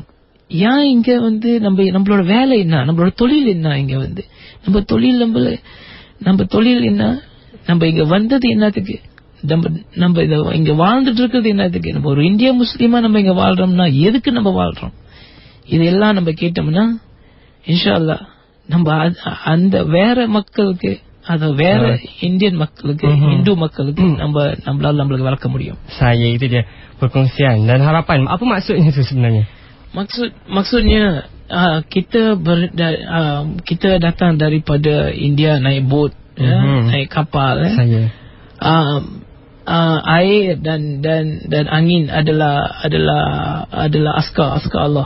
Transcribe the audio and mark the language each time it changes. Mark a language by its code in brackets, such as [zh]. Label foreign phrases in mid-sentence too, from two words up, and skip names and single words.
[ta] ஏன் இங்க வந்து நம்மளோட வேலை என்ன, நம்மளோட தொழில் என்ன, இங்க வந்து நம்ம தொழில் என்ன, நம்ம இங்க வந்தது என்னத்துக்கு, நம்ம இங்க வாழ்ந்துட்டு இருக்கிறது என்னத்துக்கு, நம்ம ஒரு இந்திய முஸ்லீமா நம்ம இங்க வாழ்றோம்னா எதுக்கு நம்ம வாழ்றோம்? இதெல்லாம் நம்ம கேட்டோம்னா [ar] إن شاء الله [ta] நம்ம அந்த வேற மக்களுக்கு, அது வேற இந்தியன் மக்களுக்கு, இந்து மக்களுக்கு நம்மளுக்கு வளர்க்க முடியும். [ms] Saya itu dia perkongsian dan harapan. Apa maksudnya itu sebenarnya? Maksudnya kita datang daripada India naik bot, naik kapal. air dan angin adalah askar Allah.